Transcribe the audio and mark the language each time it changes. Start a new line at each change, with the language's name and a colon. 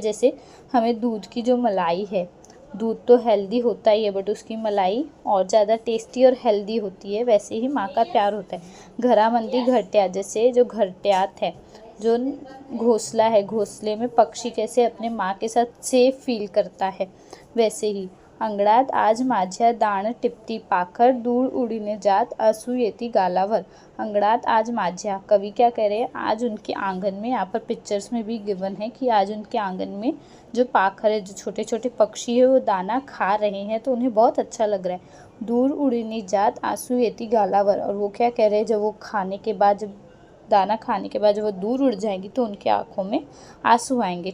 Hindi: जैसे हमें दूध की जो मलाई है, दूध तो हेल्दी होता ही है, बट उसकी मलाई और ज़्यादा टेस्टी और हेल्दी होती है, वैसे ही माँ का प्यार होता है।
Marathi: घरामंदी घरट्या,
Hindi: जैसे जो घरट्यात है, जो घोंसला है, घोंसले में पक्षी कैसे अपने माँ के साथ सेफ फील करता है, वैसे ही।
Marathi: अंगणात आज माझ्या दाण टिपती पाखर, दूर उड़ीने जात आंसू येती गालावर। अंगणात आज माझ्या,
Hindi: कवि क्या कह रहे हैं? आज उनके आंगन में, यहाँ पर पिक्चर्स में भी गिवन है कि आज उनके आंगन में जो पाखर है, जो छोटे छोटे पक्षी है, वो दाना खा रहे हैं तो उन्हें बहुत अच्छा लग रहा है।
Marathi: दूर उड़ीनी जात आंसू येती गालावर,
Hindi: और वो क्या कह रहे हैं? जब वो खाने के बाद, जब दाना खाने के बाद जब वो दूर उड़ जाएंगी तो उनकी आँखों में आंसू आएंगे।